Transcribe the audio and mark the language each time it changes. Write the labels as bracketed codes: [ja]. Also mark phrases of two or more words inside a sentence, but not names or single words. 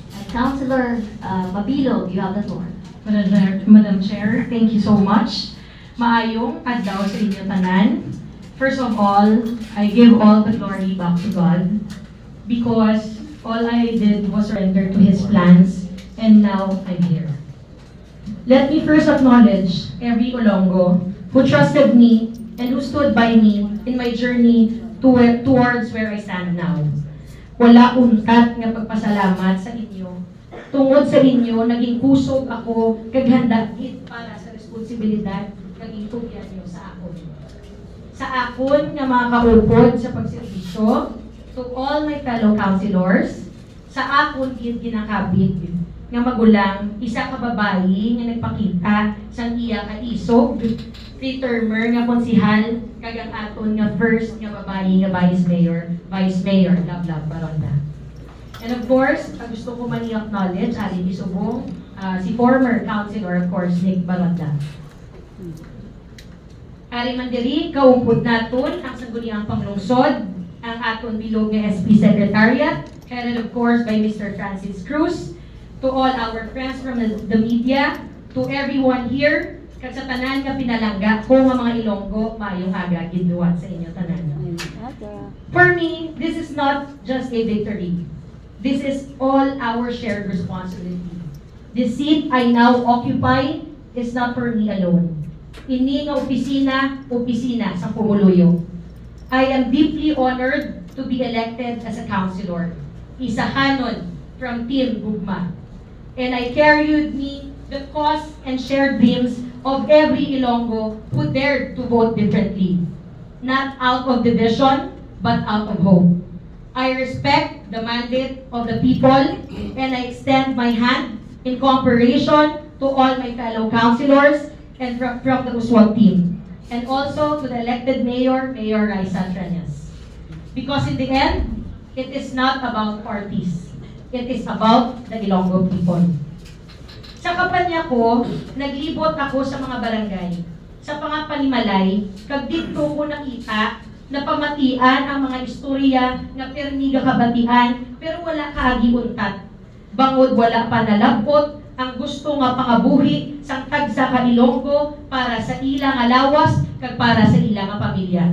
[en] Councilor Mabilog, you have the floor. Madam Chair, thank you so much. [hil] Maayong adlaw sa inyo tanan. [en] First of all, I give all the glory back to God because all I did was surrender to His plans and now I'm here. Let me first acknowledge every Olongo who trusted me and who stood by me in my journey towards where I stand now. [hil] Wala untat nga pagpasalamat sa inyo. Tungod sa inyo, naging kusog ako kaghanda gid para sa responsibilidad naging tugyan niyo sa akon. Sa akon nga mga kaupod sa pagserbisyo, [en] to all my fellow councilors, [hil] sa akon gid ginakabig nga magulang, isa ka babayi nga nagpakita sang iya ka isog, three-termer nga konsihal, kagang aton nga first nga babayi nga vice mayor, Lablab Baronda. And [en] of course, [hil] gusto ko man i-acknowledge, ari isubong, si former councilor, [en] of course, [hil] Nick Baronda. Ari man diri, kaumpod naton ang sangguniang panglungsod, ang aton bilog nga SP Secretariat, [en] headed of course by Mr. Francis Cruz, to all our friends from the media, to everyone here, [hil] kag sa tanan nga pinalangga ko nga mga Ilonggo, mayong aga giduwat sa inyo tanan. [en] For me, this is not just a victory. This is all our shared responsibility. The seat I now occupy is not for me alone. [hil] Ini nga opisina sa Pumuluyo. [en] I am deeply honored to be elected as a councilor. Isahanon from Team Gugma. And I carry with me the cause and shared dreams of every Ilonggo who dared to vote differently. Not out of division, but out of hope. I respect the mandate of the people, and I extend my hand in cooperation to all my fellow councilors and from the Uswag team, and also to the elected mayor, Mayor Raisa Trias. Because in the end, it is not about parties. It is about the Ilonggo people. [hil] Sa kampanya ko, naglibot ako sa mga barangay, sa pangapanimalay, kag dito ko nakita na pamatian ang mga istorya nga permiga kabatian, pero wala kaagi untat. Bangod wala pa nalabot ang gusto nga pangabuhi sang tagsa ka Ilonggo para sa ilang alawas kag para sa ilang pamilya.